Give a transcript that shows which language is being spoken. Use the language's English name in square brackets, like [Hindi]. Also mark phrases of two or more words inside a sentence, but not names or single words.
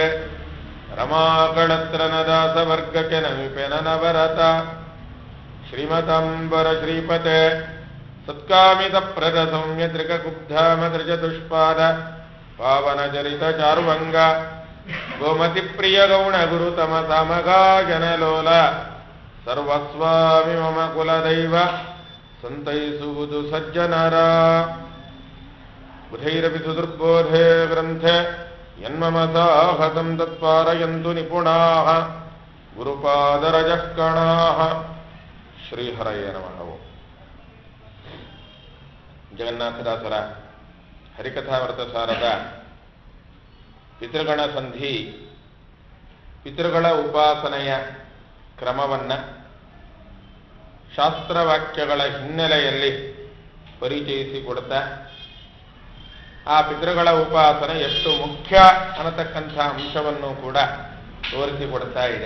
[Kannada] ರಮಾಕಳತ್ರನ ದಾಸವರ್ಗಕ್ಕೆ ನಮಿಪೆ ನನವರತ ಶ್ರೀಮತಾಂಬರ ಶ್ರೀಪತೆ ಸತ್ಕಾಮಿತ ಪ್ರದ ಸೌಮ್ಯ ತ್ರಿಕುಬ್ಧಾಮದೃಜ ದುಷ್ಪಾದ ಪಾವನ ಚರಿತ ಚಾರುವಂಗ ಗೋಮತಿ ಪ್ರಿಯ ಗೌಣ ಗುರುತಮ ಸಾಮಗಾ ಜನಲೋಲ ಸರ್ವಸ್ವಾಮಿ ಮಮ ಕುಲದೈವ ಸಂತೈಸುವುದು ಸಜ್ಜನರ [Sanskrit] ಬುಧೈರಪಿ ಸುದುರ್ಬೋಧೆ ಗ್ರಂಥೆ ಯನ್ಮಮ ಸಾಹಸಂ ತತ್ಪಾರಯಂತು ನಿಪುಣಾಃ ಗುರುಪಾದರಜಃ ಕಣಾಃ ಶ್ರೀಹರಯೇ ನಮಃ. [Kannada] ಜಗನ್ನಾಥದಾಸರ ಹರಿಕಥಾಮೃತಸಾರದ ಪಿತೃಗಣ ಸಂಧಿ ಪಿತೃಗಳ ಉಪಾಸನೆಯ ಕ್ರಮವನ್ನು ಶಾಸ್ತ್ರವಾಕ್ಯಗಳ ಹಿನ್ನೆಲೆಯಲ್ಲಿ ಪರಿಚಯಿಸಿಕೊಡ್ತಾ ಆ ಪಿತೃಗಳ ಉಪಾಸನೆ ಎಷ್ಟು ಮುಖ್ಯ ಅನ್ನತಕ್ಕಂಥ ಅಂಶವನ್ನು ಕೂಡ ತೋರಿಸಿಕೊಡ್ತಾ ಇದೆ.